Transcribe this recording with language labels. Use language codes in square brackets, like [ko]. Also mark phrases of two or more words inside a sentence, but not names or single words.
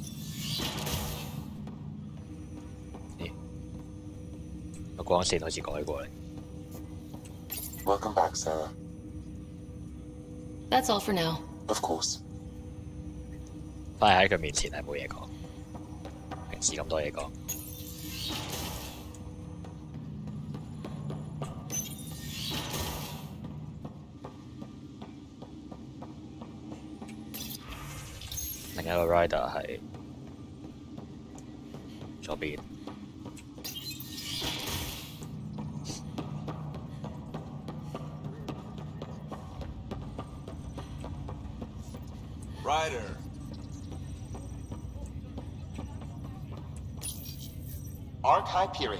[yue] 咦？個光線好似改過嚟。 [en] Welcome back, Sarah. That's all for now. Of course. [yue] 反而喺佢面前係冇嘢講，平時咁多嘢講。另一個 rider 係左邊。 Ryder. Arc Hyperion.